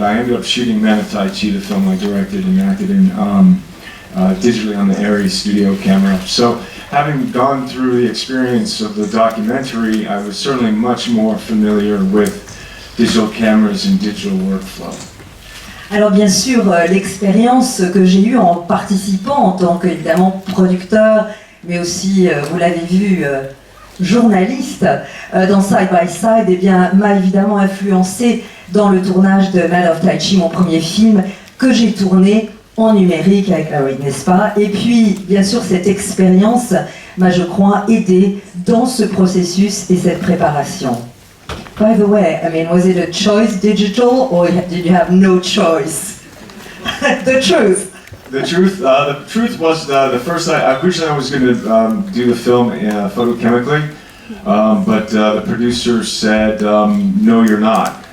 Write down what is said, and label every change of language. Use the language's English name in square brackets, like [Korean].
[English] I ended up shooting Man of Tai Chi, the film I directed and acted in, digitally on the Aries studio camera. So having gone through the experience of the documentary, I was certainly much more familiar with digital cameras and digital workflow. [French] Alors bien sûr, l'expérience que j'ai eue en participant en tant qu'évidemment producteur, mais aussi, vous l'avez vu, journaliste dans Side by Side, eh bien, m'a évidemment influencé dans le tournage de Man of Tai Chi, mon premier film, que j'ai tourné en numérique avec Larry, n'est-ce pas? Et puis, bien sûr, cette expérience m'a, je crois, aidé dans ce processus et cette préparation. [English] By the way, I mean, was it a choice digital or did you have no choice? The truth. The truth was the first. Originally I was going to do the film photochemically, but the producer said, "No, you're not."